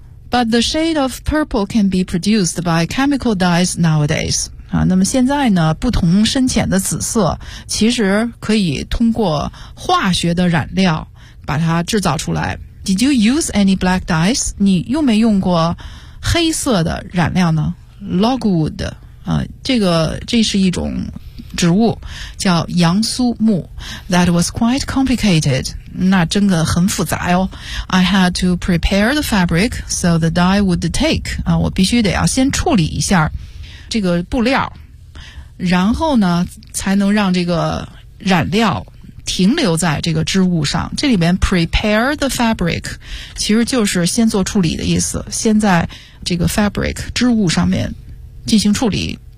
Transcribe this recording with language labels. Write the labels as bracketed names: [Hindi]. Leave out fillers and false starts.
[English] But the shade of purple can be produced by chemical dyes nowadays. [Chinese] 啊，那么现在呢，不同深浅的紫色其实可以通过化学的染料把它制造出来。 [English] Did you use any black dyes? [Chinese] 你用没用过黑色的染料呢 ？Logwood 啊，这是一种植物，叫杨苏木。 [English] That was quite complicated. [Chinese] 那真的很复杂哦。 [English] I had to prepare the fabric so the dye would take. [Chinese] 啊，我必须得要先处理一下这个布料，然后呢，才能让这个染料停留在这个织物上。这里面 [English] prepare the fabric [Chinese] 其实就是先做处理的意思，先在这个 fabric 织物上面进行处理。